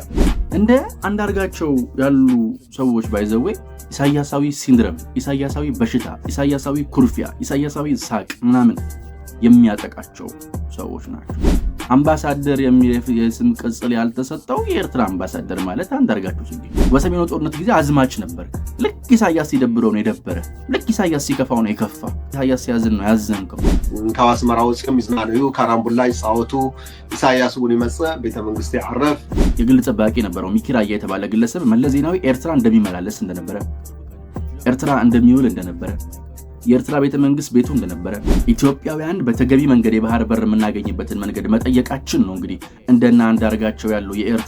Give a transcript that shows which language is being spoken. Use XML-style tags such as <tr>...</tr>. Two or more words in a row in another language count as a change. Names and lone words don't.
<am>እንደ አንዳርጋቸው ያሉ ሰዎች ባይዘዌ ኢሳያሳዊ ሲንድረም፣ ኢሳያሳዊ በሽታ፣ ኢሳያሳዊ ኩርፊያ፣ ኢሳያሳዊ ሳቅ ምናምን የሚያጠቃቸው ሰዎች ናቸው። አምባሳደር የሚል የስም ቅጽል ያልተሰጠው የኤርትራ አምባሳደር ማለት አንዳርጋቸው ጽጌ በሰሜኑ ጦርነት ጊዜ አዝማች ነበር። ልክ ኢሳያስ ሲደብረው ነው የደበረ፣ ልክ ኢሳያስ ሲከፋው ነው የከፋ፣ ኢሳያስ ሲያዝን ነው ያዘንከው።</am> <ti>ካዋስ መራው ጽም ይዝናነዩ ካራምቡላ ይጻወቱ ኢሳያስ ውን ይመጽ ቤተ መንግስት ያረፍ</ti> <am>የግል ጠባቂ ነበረው ሚኪራያ የተባለ ግለሰብ መለስ ዜናዊ ኤርትራ እንደሚመላለስ እንደነበረ፣ ኤርትራ እንደሚውል እንደነበረ፣ የኤርትራ ቤተ መንግስት ቤቱ እንደነበረ፣ ኢትዮጵያውያን በተገቢ መንገድ የባህር በር የምናገኝበትን መንገድ መጠየቃችን ነው እንግዲህ እንደና አንዳርጋቸው ያሉ የኤርትራ</am>